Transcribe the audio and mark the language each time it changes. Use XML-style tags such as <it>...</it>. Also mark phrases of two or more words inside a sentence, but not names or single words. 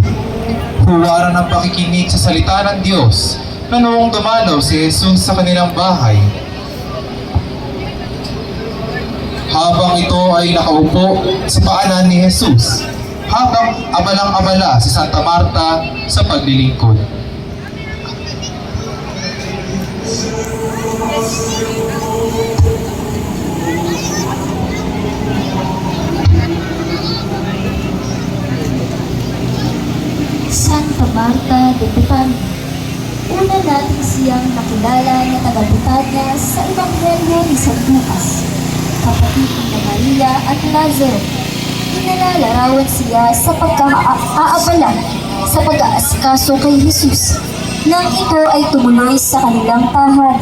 <tl>Huwaran ng pakikinig sa salita ng Diyos na noong dumalaw si Jesus sa kanilang bahay. Habang ito ay nakaupo sa paanan ni Jesus, habang abalang-abala si Santa Marta sa paglilingkod. Santa Marta de Betania. Una natin siyang nakilala na taga-Betania sa Ebanghelyo ni San Lucas, kapatid ni Maria at Lazaro. Inalalarawan siya sa pagkaaabala sa pag-aaskaso kay Jesus nang ito ay tumuloy sa kanilang tahanan.</tl>